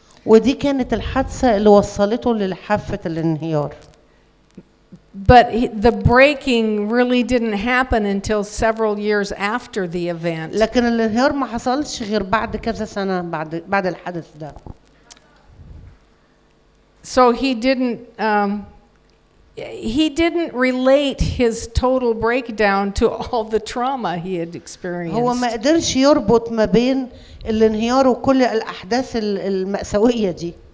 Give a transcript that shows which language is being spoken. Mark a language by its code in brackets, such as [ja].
[ar] ودي كانت الحادثة اللي وصلته لحافة الانهيار. [en] But the breaking really didn't happen until several years after the event. [ar] لكن الانهيار ما حصلش غير بعد كذا سنة بعد الحدث ده. [en] So he didn't relate his total breakdown to all the trauma he had experienced. [ar] هو ما قدرش يربط ما بين الانهيار وكل الأحداث المأساوية دي.